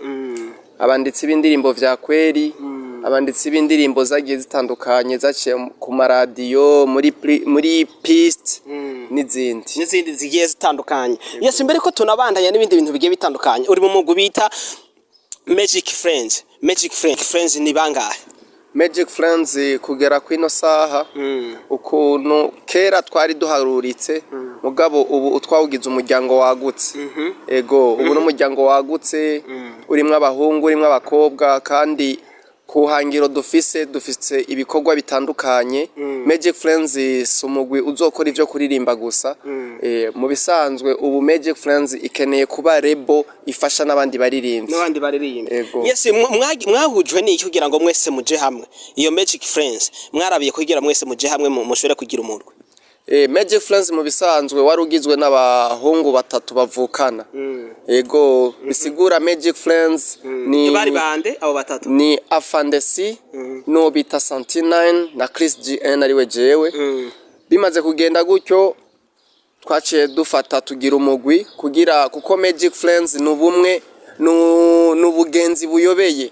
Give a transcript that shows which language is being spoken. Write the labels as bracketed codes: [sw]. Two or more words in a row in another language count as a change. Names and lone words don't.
[rn] Abanditsi b'indirimbo vya kweri, abanditsi b'indirimbo zagiye zitandukanye zaciye ku maradiyo muri piste n'izindi zigiye zitandukanye. Yes, mbere ko tunabandanya n'ibindi bintu bigiye bitandukanye, uri mu mugwi bita Magic Friends. Magic Friends ni bangahe? Magic Friends kugera kwino saha ukuntu kera twari duharuritse mugabo ubu utwawugize umuryango wagutse. Ego ubu n'umuryango wagutse urimo abahungu urimo abakobwa kandi kuhangiro dufise ibikorwa bitandukanye. Magic Friends sumugwi uzokora ivyo kuririmba gusa. Mu bisanzwe ubu Magic Friends ikeneye kuba rebo ifasha n'abandi baririmbyi. Yes, mwahujwe n'iki kugira ngo mwese muje hamwe? Iyo Magic Friends mwarabiye kugira mwese muje hamwe mushobora kugira umurwe. Magic Friends mu bisanzwe warugizwe n'abahungu batatu bavukana. Ego bisigura Magic Friends ni bari bande abo batatu? Ni Afandesi no bita 69 na Chris GN ariwe jewe. Bimaze kugenda gutyo twaciye dufata tugira umugwi kuko Magic Friends nubumwe n'ubugenzi buyobeye.